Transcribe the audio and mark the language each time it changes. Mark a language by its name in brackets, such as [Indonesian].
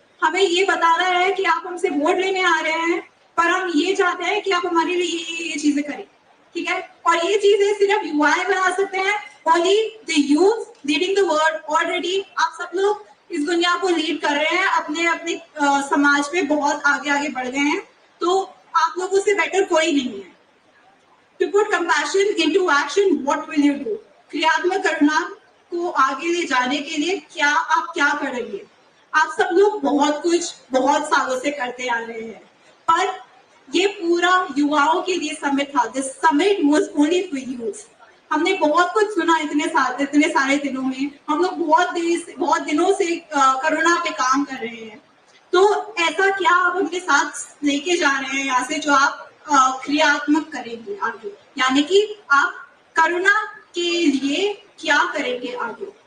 [Hindi] हमें ये बता रहा है कि आप हमसे वोट लेने आ रहे हैं, पर हम ये चाहते हैं कि आप हमारे लिए ये चीजें करें, ठीक है। और ये चीजें सिर्फ युवाएं बना सकते हैं, [English] Only the youth leading the world. [Hindi] Already आप सब लोग इस दुनिया को लीड कर रहे हैं, अपने अपने समाज में बहुत आगे आगे बढ़ गए हैं, तो आप लोगों से बेटर कोई नहीं है। [English] To put compassion into action, what will you do? [Hindi] क्रियात्मक करुणा को आगे ले जाने के लिए आप क्या करेंगे? आप सब लोग बहुत कुछ बहुत सालों से करते आ रहे हैं, पर ये पूरा युवाओं के लिए समिट था। [English] This summit was only for youth. [Hindi] हमने बहुत कुछ सुना इतने सारे दिनों में। हम लोग बहुत दिनों से करुणा पे काम कर रहे हैं, तो ऐसा क्या आप अपने साथ लेके जा रहे हैं यहाँ से जो आप क्रियात्मक करेंगे आगे, यानी कि आप करुणा के लिए क्या करेंगे आगे?